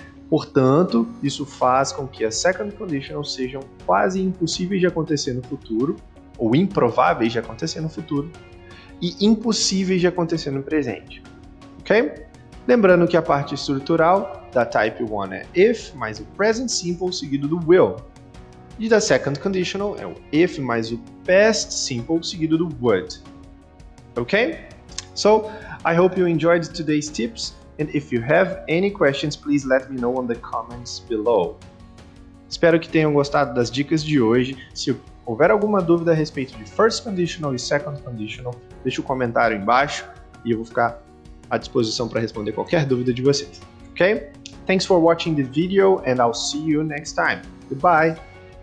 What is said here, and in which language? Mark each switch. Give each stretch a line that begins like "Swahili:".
Portuguese: Portanto, isso faz com que as Second Conditionals sejam quase impossíveis de acontecer no futuro, ou improváveis de acontecer no futuro, e impossíveis de acontecer no presente. Ok? Lembrando que a parte estrutural da Type 1 é if mais o Present Simple seguido do will. E da Second Conditional é o if mais o Past Simple seguido do would. Ok?
English: So, I hope you enjoyed today's tips, and if you have any questions, please let me know on the comments below.
Portuguese: Espero que tenham gostado das dicas de hoje. Se houver alguma dúvida a respeito de First Conditional e Second Conditional, deixe um comentário embaixo e eu vou ficar à disposição para responder qualquer dúvida de vocês. Ok?
English: Thanks for watching the video and I'll see you next time. Goodbye!